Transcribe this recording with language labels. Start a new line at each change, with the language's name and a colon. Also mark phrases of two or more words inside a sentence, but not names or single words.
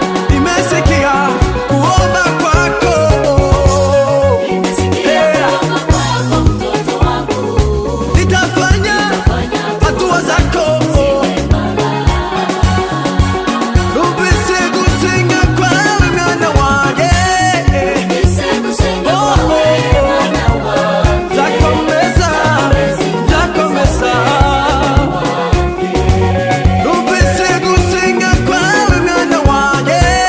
Swahili: Nimesikia kuomba kwako. Nimesikia kuomba kwako, mtoto wangu. Nitafanya hatua zako.
Kinyarwanda: Numvise gusenga kwawe, mwana wanjye. Numvise gusenga kwawe, mwana wanjye. Nzakomeza, nzakomeza. Numvise gusenga kwawe, mwana wanjye.